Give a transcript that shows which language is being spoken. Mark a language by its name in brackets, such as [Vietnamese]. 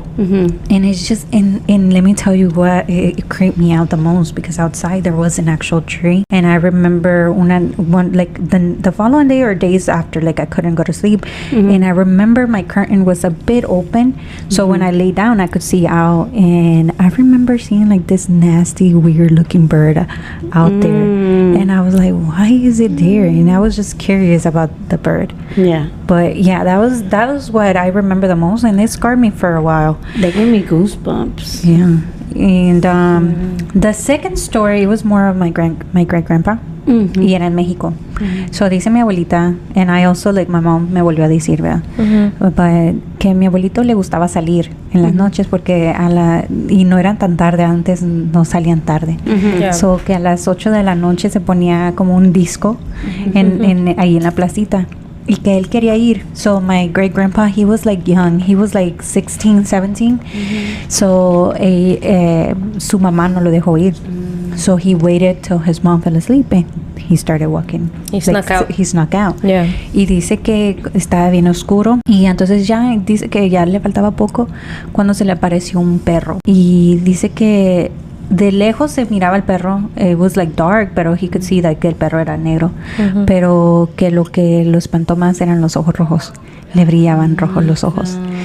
[English] And it's just, and let me tell you what, it creeped me out the most, because outside there was an actual tree, and I remember one like the following day or days after, like I couldn't go to sleep, and I remember my curtain was a bit open, so when I lay down I could see out, and I remember seeing like this nasty weird looking bird out there, and I was like, why is it there? And I was just curious about the bird. But yeah, that was what I remember the most, and it scarred me for a while. They gave me goosebumps. Yeah. And the second story was more of my great grandpa. [Spanish] Y era en Mexico. So dice mi abuelita, [English] and I also, like, my mom [Spanish] me volvió a decir, ¿verdad? But que mi abuelito le gustaba salir en las noches, porque y no eran tan tarde, antes no salían tarde. So que a las 8 de la noche se ponía como un disco ahí en la placita. Y que él quería ir. [English] So my great grandpa, he was like young. He was like 16, 17. [Spanish] So su mamá no lo dejó ir. [English] So he waited till his mom fell asleep, and he started walking. He snuck out. He snuck out. Yeah. [Spanish] Y dice que estaba bien oscuro. Y entonces ya dice que ya le faltaba poco cuando se le apareció un perro. Y dice que de lejos se miraba el perro. [English] It was like dark, pero he could see that [Spanish] el perro era negro. Pero que lo espantó más eran los ojos rojos. Le brillaban rojos los ojos.